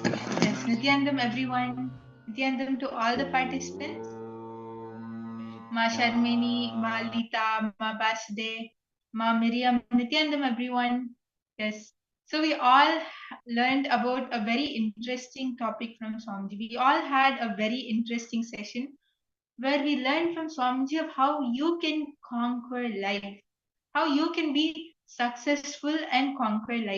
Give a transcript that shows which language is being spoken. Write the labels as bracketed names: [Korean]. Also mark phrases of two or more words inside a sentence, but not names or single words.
[English] Yes, Nithyanandam everyone. Nithyanandam to all the participants. Ma Sharmini, Ma Lita, Ma Basde, Ma Miriam, Nithyanandam everyone. Yes. So we all learned about a very interesting topic from Swamiji. We all had a very interesting session where we learned from Swamiji of how you can conquer life, how you can be successful and conquer life.